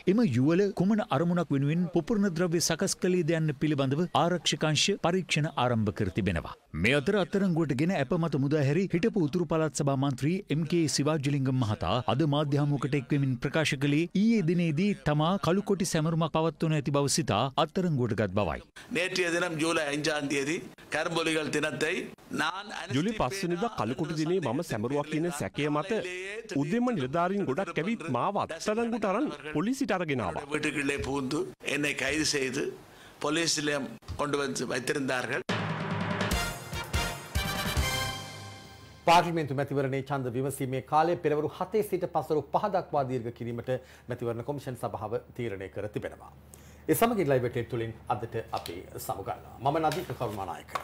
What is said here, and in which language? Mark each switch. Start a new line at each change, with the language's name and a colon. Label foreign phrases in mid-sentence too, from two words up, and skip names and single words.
Sinhala: එම යුවල කුමන අරමුණක් වෙනුවෙන් පුපුරණ ද්‍රව්‍ය සකස් කළේද යන්න පිළිබඳව ආරක්ෂක පරීක්ෂණ ආරම්භ කර තිබෙනවා. මේ අතර අත්අඩංගුවට ගෙන ඇප මත මුදාහැරි හිටපු උතුරු පළාත් සභා මන්ත්‍රී MK සිවාජලිංගම් මහතා අද මාධ්‍ය හමුවකට එක්වෙමින් ප්‍රකාශ කළේ ඊයේ දිනේදී තමා කළුකොටි සැමරුමක් පවත්වනු ඇති බව සිතා අත්අඩංගුවට ගත් බවයි.
Tamil: நேற்றைய தினம் ஜூலை 5ஆம் தேதி கரும்பொலிகள் தினத்தை நான்
Sinhala: ජුලි 5 වෙනිදා කළුකොටි දිනේ මම සැමරුවක් කියන සැකය මත උදෙම නිලධාරීන් ගොඩක් ඇවිත් මාව අත්අඩංගුවට අරන් පොලිසියට අරගෙන ආවා.
Tamil: வீட்டுக்குள்ளே புகுந்து என்னை கைது செய்து போலீஸ் நிலையம் கொண்டு வந்து வைத்திருந்தார்கள்.
Sinhala: පාර්ලිමේන්තු මැතිවරණයේ ඡන්ද විමසීමේ කාලය පෙරවරු 7 සිට පසළොව 5 දක්වා දීර්ඝ කිරීමට මැතිවරණ කොමිෂන් සභාව තීරණය කර තිබෙනවා. ඒ සමගින් ලයිව් එකේ තුලින් අදට අපි සමුගන්නවා. මම නදීක කරුණානායක.